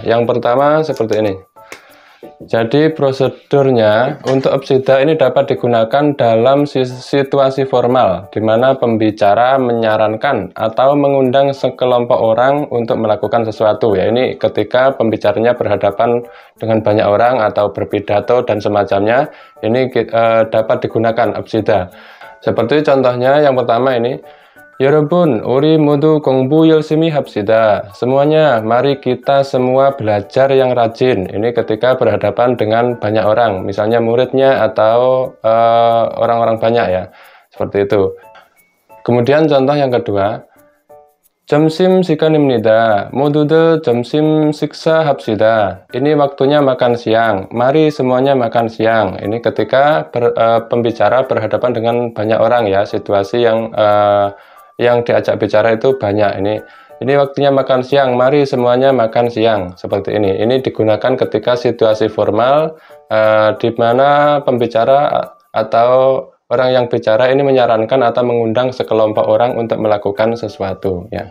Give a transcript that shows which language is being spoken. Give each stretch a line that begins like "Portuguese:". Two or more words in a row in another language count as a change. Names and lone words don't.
Indonesian: Yang pertama seperti ini. Jadi prosedurnya untuk apsida ini dapat digunakan dalam situasi formal di mana pembicara menyarankan atau mengundang sekelompok orang untuk melakukan sesuatu ya. Ini ketika pembicaranya berhadapan dengan banyak orang atau berpidato dan semacamnya, ini dapat digunakan apsida. Seperti contohnya yang pertama ini,
Korean: "여러분, 우리 모두 공부 열심히 합시다."
Indonesian: Semuanya, mari kita semua belajar yang rajin. Ini ketika berhadapan dengan banyak orang, misalnya muridnya atau orang-orang banyak ya. Seperti itu. Kemudian contoh yang kedua,
Korean: 점심 시간입니다. 모두들 점심 식사합시다.
Indonesian: Ini waktunya makan siang. Mari semuanya makan siang. Ini ketika pembicara berhadapan dengan banyak orang ya, situasi yang diajak bicara itu banyak. Ini waktunya makan siang, mari semuanya makan siang. Seperti ini. Ini digunakan ketika situasi formal di mana pembicara atau orang yang bicara ini menyarankan atau mengundang sekelompok orang untuk melakukan sesuatu ya.